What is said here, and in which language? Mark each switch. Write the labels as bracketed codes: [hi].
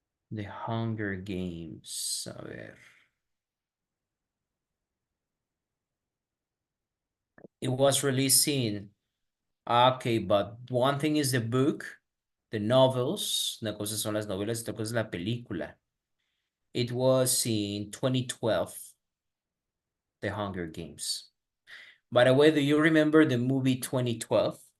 [es] The Hunger Games. A ver. [en] It was released in. Okay, but one thing is the book, the novels. [es] Una cosa son las novelas, otra cosa es la película. [en] It was in 2012, The Hunger Games. By the way, do you remember the movie 2012?